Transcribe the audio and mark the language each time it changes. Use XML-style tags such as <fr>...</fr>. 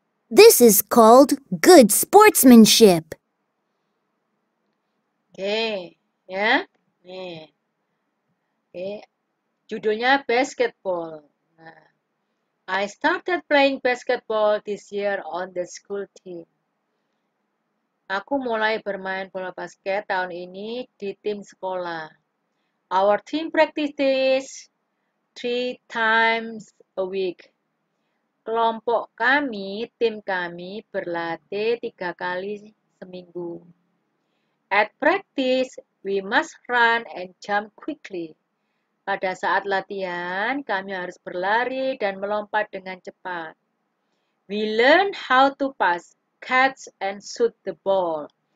<en>This is called good sportsmanship.</en> <id>Oke, ya. Nih. Oke. Judulnya basketball.</id> <en>Nah, I started playing basketball this year on the school team.</en> <id>Aku mulai bermain bola basket tahun ini di tim sekolah.</id> <en>Our team practices 3 times a week.</en> <id>Kelompok kami, tim kami berlatih 3 kali seminggu.</id> <en>At practice, we must run and jump quickly.</en> <id>Pada saat latihan, kami harus berlari dan melompat dengan cepat.</id> <en>We learn how to pass, catch, and shoot the ball.</en>